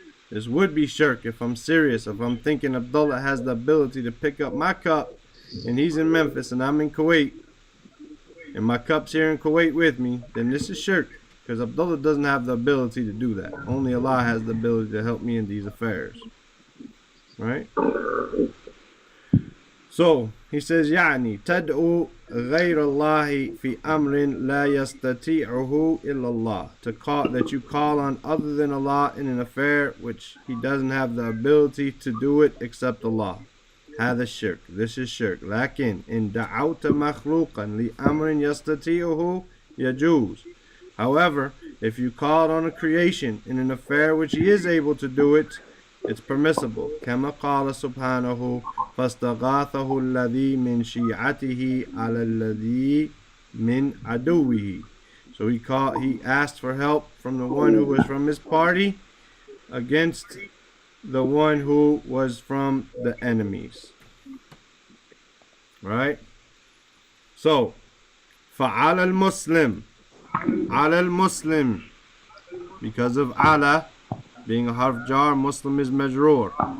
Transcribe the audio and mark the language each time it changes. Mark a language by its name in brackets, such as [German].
[English] This would be shirk if I'm serious. If I'm thinking Abdullah has the ability to pick up my cup and he's in Memphis and I'm in Kuwait and my cup's here in Kuwait with me, then this is shirk because Abdullah doesn't have the ability to do that. Only Allah has the ability to help me in these affairs. Right? So he says, [Arabic] يعني تدعو غير الله في أمر لا يستطيعه إلا الله. [English] To call that you call on other than Allah in an affair which He doesn't have the ability to do it except Allah. [Arabic] هذا الشرك. [English] This is shirk. [Arabic] لكن إن دعوت مخلوقا لأمر يستطيعه يجوز. [English] However, if you called on a creation in an affair which He is able to do it, it's permissible. [Arabic] كما قال سبحانه فاستغاثه الذي من شيعته على الذي من عدوه. [English] So he asked for help from the one who was from his party against the one who was from the enemies. Right? So [Arabic] فعلى المسلم على المسلم, [English] because of ala being a harf jar, Muslim is majroor.